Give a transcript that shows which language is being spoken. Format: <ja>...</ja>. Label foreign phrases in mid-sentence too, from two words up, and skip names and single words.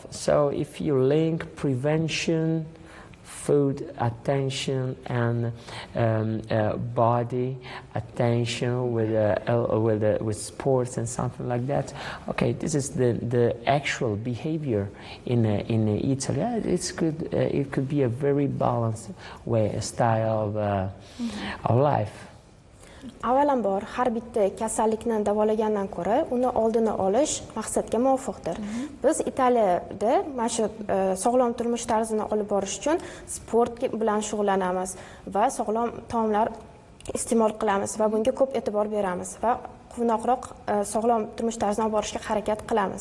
<en>So if you link prevention, food attention, and body attention with sports and something like that, okay, this is the actual behavior in Italy. It could be a very balanced way, a style of life.</en> <uz>Avvalambor har bitta kasallikni davolagandan ko'ra uni oldini olish maqsadga muvofiqdir. Biz Italiyada mana shu sog'lom turmush tarzini olib borish uchun sport bilan shug'ullanamiz va sog'lom taomlar iste'mol qilamiz va bunga ko'p e'tibor beramiz va quvnoqroq sog'lom turmush tarzini olib borishga harakat qilamiz.</uz>